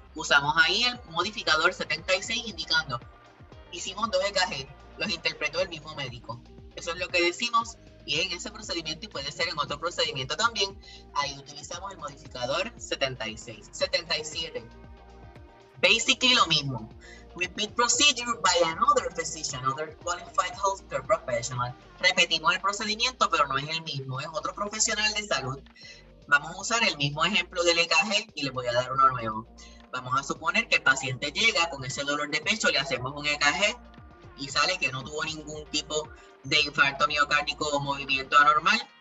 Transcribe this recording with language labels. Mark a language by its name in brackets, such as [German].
[Spanish] Usamos ahí el modificador 76 indicando, hicimos dos EKG, los interpretó el mismo médico. Eso es lo que decimos, y en ese procedimiento, y puede ser en otro procedimiento también, ahí utilizamos el modificador 76. 77. [English] Basically [Spanish] lo mismo. [English] Repeat procedure by another physician, other qualified healthcare professional. [Spanish] Repetimos el procedimiento, pero no es el mismo, es otro profesional de salud. Vamos a usar el mismo ejemplo del EKG y les voy a dar uno nuevo. Vamos a suponer que el paciente llega con ese dolor de pecho, le hacemos un EKG y sale que no tuvo ningún tipo de infarto miocárdico o movimiento anormal.